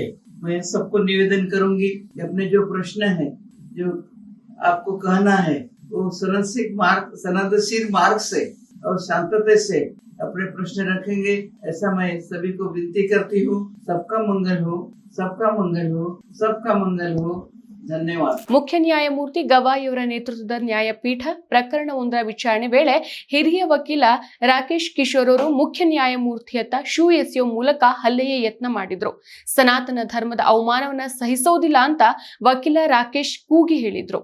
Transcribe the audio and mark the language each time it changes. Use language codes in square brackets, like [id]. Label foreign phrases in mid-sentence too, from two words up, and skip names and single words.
[hi] मैं सबको निवेदन करूंगी कि अपने जो प्रश्न है, जो आपको कहना है, वो सनदशील मार्ग से और शांतता से अपने प्रश्न रखेंगे, ऐसा मैं सभी को विनती करती हूँ. सबका मंगल हो, सबका मंगल हो, सबका मंगल हो. [kn] ಧನ್ಯವಾದ. ಮುಖ್ಯ ನ್ಯಾಯಮೂರ್ತಿ ಗವಾಯಿ ಅವರ ನೇತೃತ್ವದ ನ್ಯಾಯಪೀಠ ಪ್ರಕರಣವೊಂದರ ವಿಚಾರಣೆ ವೇಳೆ ಹಿರಿಯ ವಕೀಲ ರಾಕೇಶ್ ಕಿಶೋರ್ ಅವರು ಮುಖ್ಯ ನ್ಯಾಯಮೂರ್ತಿಯತ್ತ ಶೂ ಎಸೆಯೋ ಮೂಲಕ ಹಲ್ಲೆಯ ಯತ್ನ ಮಾಡಿದ್ರು. ಸನಾತನ ಧರ್ಮದ ಅವಮಾನವನ್ನ ಸಹಿಸೋದಿಲ್ಲ ಅಂತ ವಕೀಲ ರಾಕೇಶ್ ಕೂಗಿ ಹೇಳಿದ್ರು.